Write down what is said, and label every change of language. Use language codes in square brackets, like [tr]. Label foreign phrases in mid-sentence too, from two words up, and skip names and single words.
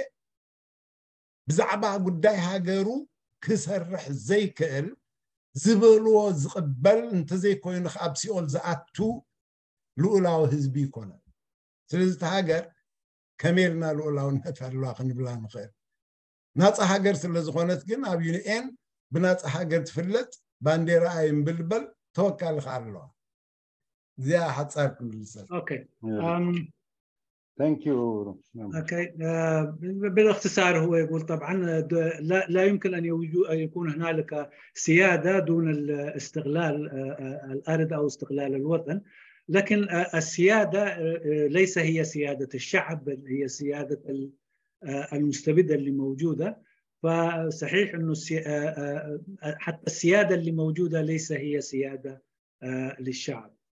[ti] ብዛዕባ ጉዳይ ሃገሩ ክሰርሕ ዘይክእል ዝበልዎ ዝቕበል እንተዘይኮይኑ ኣብ ሲኦል ዝኣቱ ልኡላዊ ህዝቢ ይኮነ ስለዚ እቲ ሃገር ከመይልና ልኡላውነት ኣለዋ ክንብላ ንኽእል ናፃ ሃገር ስለ ዝኾነት ግን ኣብ ዩኤን ብናፃ ሃገር ትፍለጥ ባንዴራ ኣይምብልበል ተወካሊ ከዓ ኣለዋ እዚኣ ሓፃር ክንብልሰል [en] Thank you. Okay. [ar] بالاختصار هو يقول طبعا لا يمكن أن يكون هنالك سيادة دون الاستغلال الأرض أو استغلال الوطن لكن السيادة ليس هي سيادة الشعب بل هي سيادة المستبدة اللي موجودة فصحيح أنه حتى السيادة اللي موجودة ليس هي سيادة للشعب